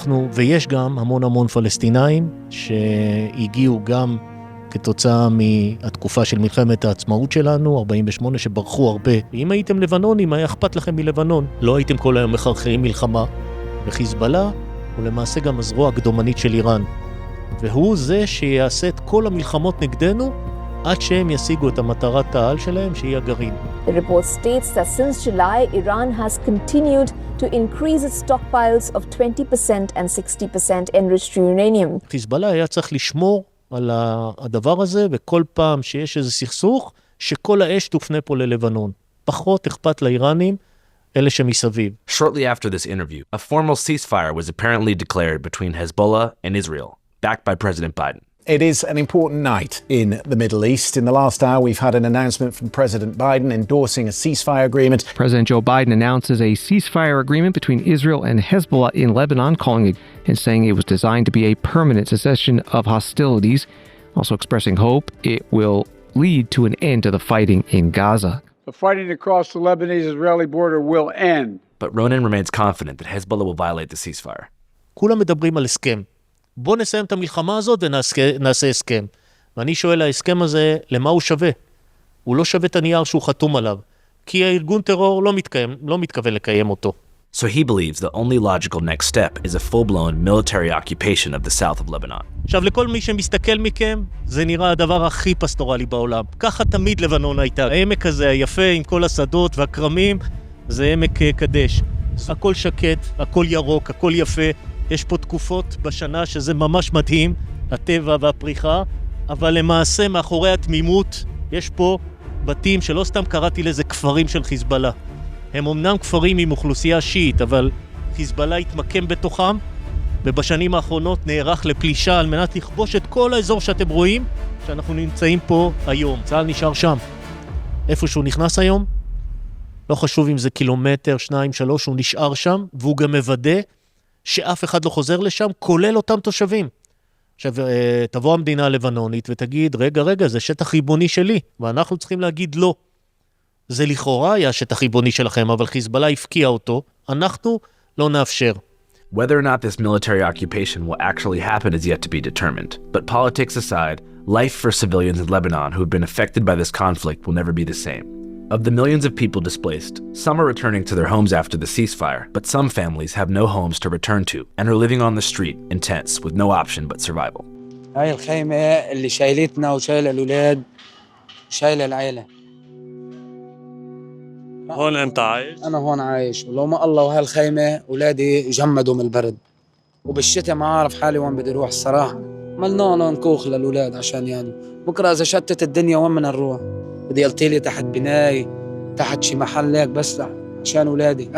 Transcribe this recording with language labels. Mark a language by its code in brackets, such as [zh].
[he] ויש גם המון פלסטינאים, שהגיעו גם כתוצאה מהתקופה של מלחמת העצמאות שלנו, 48, שברחו הרבה. אם הייתם לבנונים, היה אכפת לכם מלבנון. לא הייתם כל היום מחרחרים מלחמה. וחיזבאללה הוא למעשה גם הזרוע הקדומנית של איראן. והוא זה שיעשה את כל המלחמות נגדנו, עד שהם ישיגו את המטרת העל שלהם, שהיא הגרעין. [en] The report states that since July, Iran has continued to increase its stockpiles of 20% and 60% enriched uranium. [he] חיזבאללה היה צריך לשמור על הדבר הזה, וכל פעם שיש איזה סכסוך, שכל האש תופנה פה ללבנון. פחות אכפת לאיראנים, אלה שמסביב. [en] Shortly after this interview, a formal ceasefire was apparently declared between Hezbollah and Israel, backed by President Biden. It is an important night in the Middle East. In the last hour, we've had an announcement from President Biden endorsing a ceasefire agreement. President Joe Biden announces a ceasefire agreement between Israel and Hezbollah in Lebanon, calling it and saying it was designed to be a permanent cessation of hostilities, also expressing hope it will lead to an end to the fighting in Gaza. The fighting across the Lebanese-Israeli border will end. But Ronen remains confident that Hezbollah will violate the ceasefire. [he] כולם מדברים על הסכם. בוא נסיים את המלחמה הזאת ונעשה הסכם. ואני שואל, ההסכם הזה, למה הוא שווה? הוא לא שווה את הנייר שהוא חתום עליו. כי הארגון טרור לא מתכוון לקיים אותו. [en] So he believes the only logical next step is a full-blown military occupation of the south of Lebanon. [he] עכשיו, לכל מי שמסתכל מכם, זה נראה הדבר הכי פסטורלי בעולם. ככה תמיד לבנון הייתה. העמק הזה היפה עם כל השדות והקרמים, זה עמק קדש. הכל שקט, הכל ירוק, הכל יפה. יש פה תקופות בשנה שזה ממש מדהים, הטבע והפריחה, אבל למעשה מאחורי התמימות יש פה בתים שלא סתם קראתי לזה כפרים של חיזבאללה. הם אמנם כפרים עם אוכלוסייה שיעית, אבל חיזבאללה התמקם בתוכם, ובשנים האחרונות נערך לפלישה על מנת לכבוש את כל האזור שאתם רואים, שאנחנו נמצאים פה היום. צה"ל נשאר שם. איפה שהוא נכנס היום, לא חשוב אם זה קילומטר, 2, 3, הוא נשאר שם, והוא גם מוודא שאף אחד לא חוזר לשם, כולל אותם תושבים. עכשיו, תבוא המדינה הלבנונית ותגיד, רגע, זה שטח ריבוני שלי, ואנחנו צריכים להגיד לא. זה לכאורה היה שטח ריבוני שלכם, אבל חיזבאללה הפקיע אותו, אנחנו לא נאפשר. [en] Whether or not this military occupation will actually happen is yet to be determined. But politics aside, life for civilians in Lebanon who have been affected by this conflict will never be the same. Of the millions of people displaced, some are returning to their homes after the ceasefire, but some families have no homes to return to and are living on the street in tents with no option but survival. [ar] هاي الخيمة اللي شايلتنا وشايلة الأولاد وشايلة العيلة. هون أنت عايش؟ أنا هون عايش، ولو ما الله وهالخيمة أولادي جمدوا من البرد، وبالشتاء ما أعرف حالي وين بدي أروح الصراحة. ملنا نكوخ للأولاد عشان يعني بكرة إذا شتت الدنيا وين بدنا نروح؟ بدي يلطيلي تحت بناي، تحت شي محل هيك بس عشان أولادي.